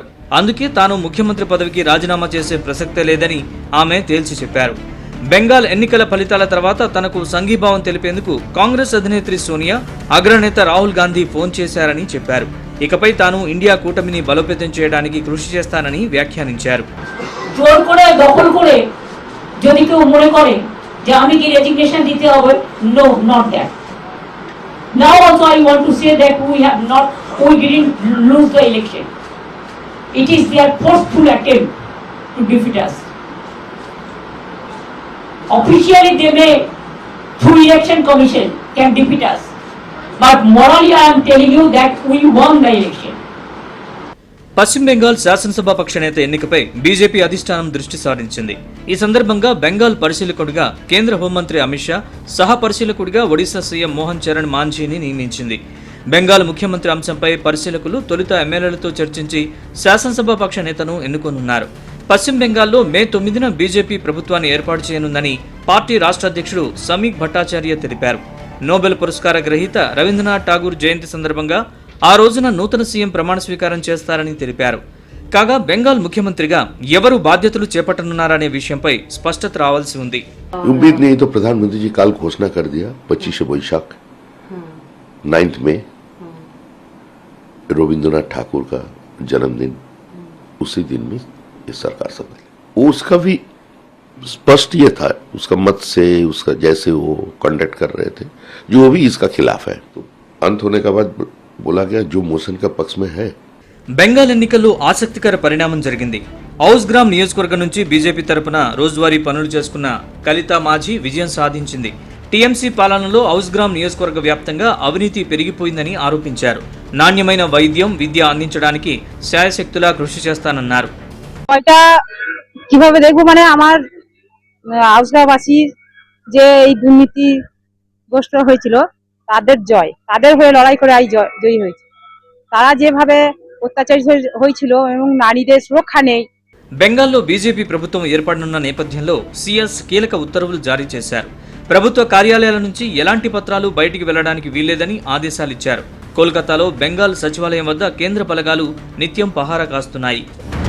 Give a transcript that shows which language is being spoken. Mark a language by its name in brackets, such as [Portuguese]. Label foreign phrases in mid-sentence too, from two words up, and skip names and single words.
[Telugu] అందుకే తాను ముఖ్యమంత్రి పదవికి రాజీనామా చేసే ప్రసక్తే లేదని ఆమె తేల్చి చెప్పారు. బెంగాల్ ఎన్నికల ఫలితాల తర్వాత తనకు సంఘీభావం తెలిపేందుకు కాంగ్రెస్ అధినేత్రి సోనియా, అగ్రనేత రాహుల్ గాంధీ ఫోన్ చేశారని చెప్పారు. ఇకపై తాను ఇండియా కూటమిని బలోపేతం చేయడానికి కృషి చేస్తానని వ్యాఖ్యానించారు. [Bangla] যদি কেউ মনে করে যে আমি কি রেজিগনেশন দিতে হবে, [English] No, not that. Now also I want to say that we didn't lose the election. It is their forceful attempt to defeat us. Officially they may, through election commission, can defeat us, but morally I am telling you that we won the election. [Telugu] పశ్చిమ బెంగాల్ శాసనసభ పక్ష నేత ఎన్నికపై బీజేపీ అధిష్టానం దృష్టి సారించింది. ఈ సందర్భంగా బెంగాల్ పరిశీలకుడిగా కేంద్ర హోంమంత్రి అమిత్ షా, సహ పరిశీలకుడిగా ఒడిశా సీఎం మోహన్ చరణ్ మాంఝీని నియమించింది. బెంగాల్ ముఖ్యమంత్రి అంశంపై పరిశీలకులు తొలుత ఎమ్మెల్యేలతో చర్చించి శాసనసభ పక్ష నేతను ఎన్నుకోనున్నారు. పశ్చిమ బెంగాల్లో మే 9న బీజేపీ ప్రభుత్వాన్ని ఏర్పాటు చేయనుందని పార్టీ రాష్ట్ర అధ్యక్షుడు సమీక్ భట్టాచార్య తెలిపారు. నోబెల్ పురస్కార గ్రహీత రవీంద్రనాథ్ ఠాగూర్ జయంతి సందర్భంగా ఆ రోజున నూతన సీఎం ప్రమాణ స్వీకారం చేస్తారని తెలిపారు. కాగా బెంగాల్ ముఖ్యమంత్రిగా ఎవరు బాధ్యతలు చేపట్టనున్నారనే విషయంపై స్పష్టత రావాల్సి ఉంది. [Hindi] उम्मीद नहीं तो प्रधानमंत्री जी काल घोषणा कर दिया 25 वैशाख 9 मई रविंद्रनाथ ठाकुर का जन्मदिन, उसी दिन में ये सरकार संभाली. उसका भी स्पष्ट ये था, उसका मत से, उसका जैसे वो कंडक्ट कर रहे थे, जो भी इसका खिलाफ है. तो अंत होने के बाद बोला गया जो मोशन का पक्ष में है. [Telugu] బెంగాల్ ఎన్నికల్లో ఆసక్తికర పరిణామం జరిగింది. ఔస్గ్రామ్ నియోజకవర్గం నుంచి బీజేపీ తరపున రోజువారీ పనులు చేసుకున్న కలితా మాఝీ విజయం సాధించింది. టీఎంసీ పాలనలో ఔస్గ్రామ్ నియోజకవర్గ వ్యాప్తంగా అవినీతి పెరిగిపోయిందని ఆరోపించారు. నాణ్యమైన వైద్యం, విద్య అందించడానికి శాయశక్తులా కృషి చేస్తానన్నారు. [Bangla] কিভাবে দেখবো মানে আমার আউসগাঁওবাসী যে এই দুর্নীতিগ্রস্ত হয়েছিল তাদের জয়, তাদের হয়ে লড়াই করে জয়ী হয়েছে. তারা যেভাবে অত্যাচারিত হয়েছিল এবং নারীদের সুরক্ষা নেই. [Telugu] బెంగాల్లో బీజేపీ ప్రభుత్వం ఏర్పడనున్న నేపథ్యంలో సీఎస్ కీలక ఉత్తర్వులు జారీ చేశారు. ప్రభుత్వ కార్యాలయాల నుంచి ఎలాంటి పత్రాలు బయటికి వెళ్లడానికి వీల్లేదని ఆదేశాలిచ్చారు. కోల్కతాలో బెంగాల్ సచివాలయం వద్ద కేంద్ర బలగాలు నిత్యం పహారా కాస్తున్నాయి.